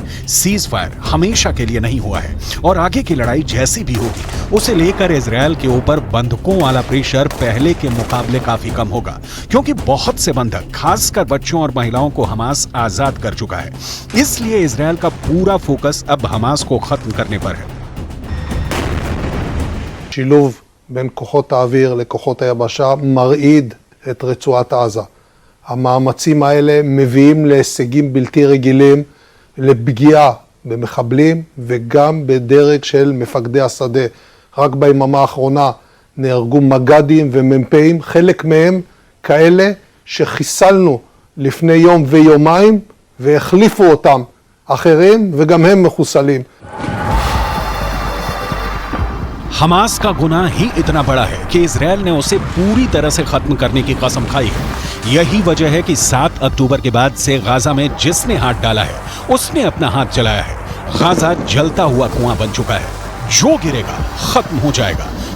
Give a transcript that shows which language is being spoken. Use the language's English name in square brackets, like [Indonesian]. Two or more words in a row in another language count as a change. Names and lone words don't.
[English] cease fire [Hindi] हमेशा के लिए नहीं हुआ है और आगे की लड़ाई जैसी भी होगी, उसे लेकर इजरायल के ऊपर बंधकों वाला प्रेशर पहले के मुकाबले काफी कम होगा, क्योंकि बहुत से बंधक, खासकर बच्चों और महिलाओं को हमास आजाद कर चुका है। इसलिए इजरायल का पूरा फोकस अब हमास को खत्म करने पर है। [Hebrew] שילוב בין כוחות האוויר לכוחות היבשה מרעיד את רצועת עזה. המאמצים האלה מביאים להישגים בלתי רגילים, לפגיעה במחבלים וגם בדרג של מפקדי השדה. רק ביממה האחרונה נהרגו מג"דים ומ"פים, חלק מהם כאלה שחיסלנו לפני יום ויומיים והחליפו אותם אחרים וגם הם מחוסלים. [Hindi] हमास का गुनाह ही इतना बड़ा है कि इजरायल ने उसे पूरी तरह से खत्म करने की कसम खाई है। यही वजह है कि 7 अक्टूबर के बाद से गाजा में जिसने हाथ डाला है, उसने अपना हाथ जलाया है। गाजा जलता हुआ कुआं बन चुका है, जो गिरेगा खत्म हो जाएगा।